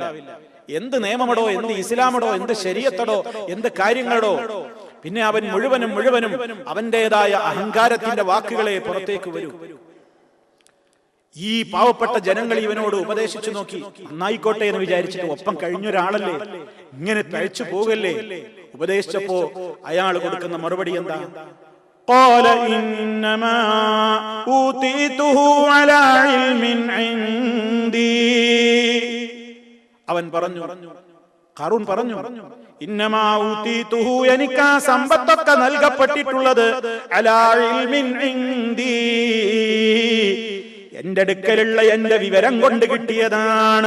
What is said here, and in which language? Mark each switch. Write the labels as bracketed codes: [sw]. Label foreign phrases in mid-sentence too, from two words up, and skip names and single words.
[ml] എന്ത് നിയമമടോ, എന്ത് ഇസ്ലാമടോ, എന്ത് ശരീഅത്തടോ, എന്ത് കാര്യങ്ങളോ, പിന്നെ അവൻ മുഴുവനും അവന്റേതായ അഹങ്കാരത്തിന്റെ വാക്കുകളെ പുറത്തേക്ക് വരൂ. ഈ പാവപ്പെട്ട ജനങ്ങൾ ഇവനോട് ഉപദേശിച്ചു നോക്കി, നന്നായിക്കോട്ടെ എന്ന് വിചാരിച്ചിട്ട് ഒപ്പം കഴിഞ്ഞൊരാളല്ലേ, ഇങ്ങനെ തഴച്ചു പോകല്ലേ. ഉപദേശിച്ചപ്പോ അയാൾ കൊടുക്കുന്ന മറുപടി എന്താ? [ar] قال إنما أوتيته على علم عندي. [ml] അവൻ പറഞ്ഞു, ഖാറൂൻ പറഞ്ഞു, [ar] إنما أوتيته, [ml] എനിക്ക് ആ സമ്പത്തൊക്കെ നൽകപ്പെട്ടിട്ടുള്ളത് [ar] على علم عندي, [ml] എന്റെ അടുക്കലുള്ള എന്റെ വിവരം കൊണ്ട് കിട്ടിയതാണ്.